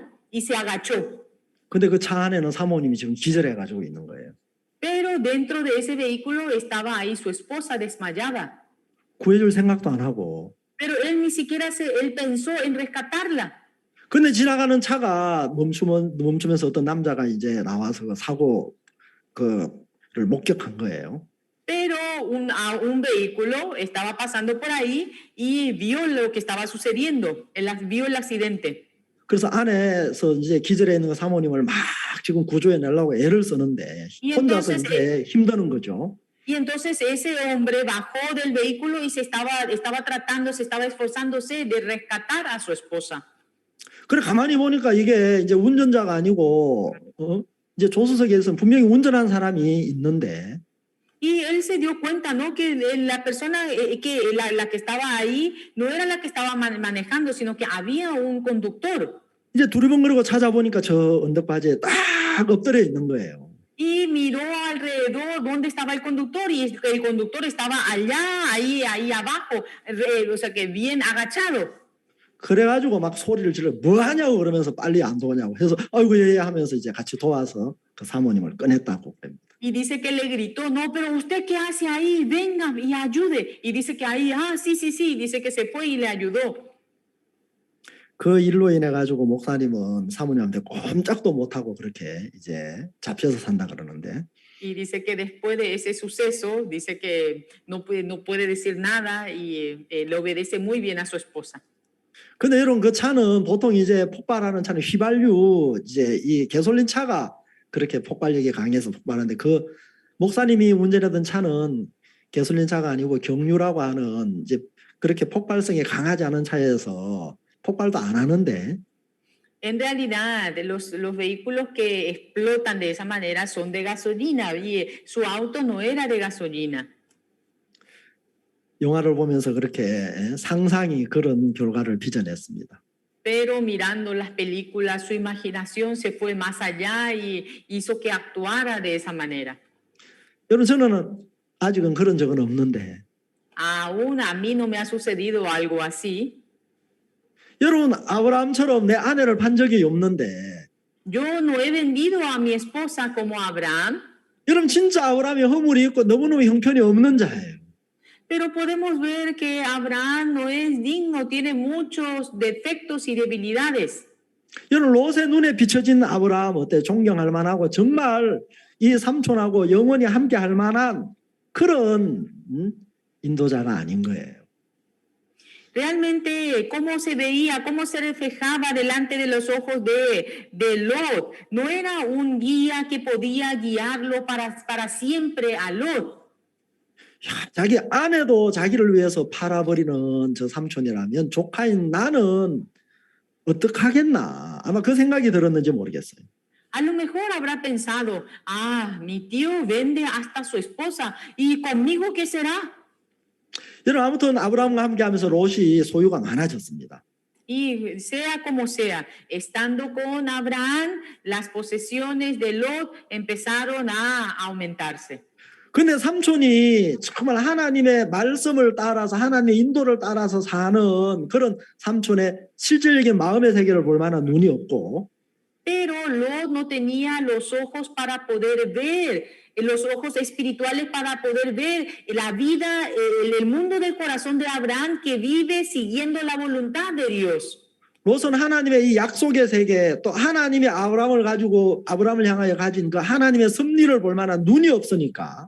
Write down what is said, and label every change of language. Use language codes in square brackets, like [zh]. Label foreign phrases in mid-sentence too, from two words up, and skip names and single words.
[es] Y se agachó. [ko] 근데 그 차 안에는 사모님이 지금 기절해가지고 있는 거예요. [es] Pero dentro de ese vehículo estaba ahí su esposa desmayada. [ko] 구해줄 생각도 안 하고. [es] Pero él ni siquiera él pensó en rescatarla. [ko] 근데 지나가는 차가 멈추면서 어떤 남자가 이제 나와서 그 사고 그를 목격한 거예요. [es] Pero un vehículo estaba pasando por ahí y vio lo que estaba sucediendo, vio el accidente. [ko] 그래서 안에서 이제 기절해 있는 사모님을 막 지금 구조해 내려고 애를 쓰는데 혼자서 이제 힘드는 거죠. [es] Y entonces ese hombre bajó del vehículo y se estaba esforzándose de rescatar a su esposa. [ko] 그래 가만히 보니까 이게 이제 운전자가 아니고 이제 조수석에서 분명히 운전한 사람이 있는데 [es] Y él se dio cuenta, ¿no? Que la persona la que estaba ahí no era la que estaba manejando, sino que había un conductor. [ko] 이제 두리번거리고 찾아보니까 저 언덕바지에 딱 엎드려 있는 거예요. [es] Y miró alrededor dónde estaba el conductor y el conductor estaba allá, ahí abajo, o sea que bien agachado. [ko] 그래가지고 막 소리를 질러 뭐 하냐고 그러면서 빨리 안 도냐고 해서 아이고 예 하면서 이제 같이 도와서 그 사모님을 꺼냈다고 합니다. [es] Y dice que le gritó, no, pero usted qué hace ahí, venga y ayude. Y dice que ahí, sí, dice que se fue y le ayudó. [ko] 그 일로 인해 가지고 목사님은 사모님한테 꼼짝도 못하고 그렇게 이제 잡혀서 산다 그러는데. [es] Y dice que después de ese suceso, dice que no puede decir nada y le obedece muy bien a su esposa. [ko] 근데 여러분 그 차는 보통 이제 폭발하는 차는 휘발유 이제 이 가솔린 차가 그렇게 폭발력이 강해서 폭발하는데 그 목사님이 운전하던 차는 가솔린 차가 아니고 경유라고 하는 이제 그렇게 폭발성이 강하지 않은 차에서 폭발도 안 하는데. [es] En realidad, los vehículos que explotan de esa manera son de gasolina y su auto no era de gasolina. [ko] 영화를 보면서 그렇게 상상이 그런 결과를 빚어냈습니다. [es] Pero mirando las películas, su imaginación se fue más allá y hizo que actuara de esa manera. [ko] 여러분 저는 아직은 그런 적은 없는데. [es] Aún a mí no me ha sucedido algo así. [ko] 여러분 아브라함처럼 내 아내를 판 적이 없는데. [es] Yo no he vendido a mi esposa como Abraham. [ko] 여러분 진짜 아브라함이 허물이 있고 너무너무 형편이 없는 자예요. [es] Pero podemos ver que Abraham no es digno, tiene muchos defectos y debilidades. [ko] 여러분 롯의 눈에 비춰진 아브라함 어때? 존경할 만하고 정말 이 삼촌하고 영원히 함께 할 만한 그런 인도자가 아닌 거예요. [es] Realmente, cómo se veía, cómo se reflejaba delante de los ojos de Lot. No era un guía que podía guiarlo para siempre a Lot. [ko] 야, 자기 아내도 자기를 위해서 팔아버리는 저 삼촌이라면 조카인 나는 어떡하겠나. 아마 그 생각이 들었는지 모르겠어요. [es] A lo mejor habrá pensado, mi tío vende hasta su esposa, ¿y conmigo qué será? [ko] 여러분 아무튼 아브라함과 함께하면서 롯이 소유가 많아졌습니다. [es] Y sea como sea, estando con Abraham, las posesiones de Lot empezaron a aumentarse. [ko] 근데 삼촌이 정말 하나님의 말씀을 따라서 하나님의 인도를 따라서 사는 그런 삼촌의 실질적인 마음의 세계를 볼 만한 눈이 없고 [es] Pero Lot no tenía los ojos para poder ver, los ojos espirituales para poder ver la vida, el mundo del corazón de Abraham que vive siguiendo la voluntad de Dios. [ko] 롯은 하나님의 이 약속의 세계 또 하나님이 아브라함을 향하여 가진 그 하나님의 섭리를 볼 만한 눈이 없으니까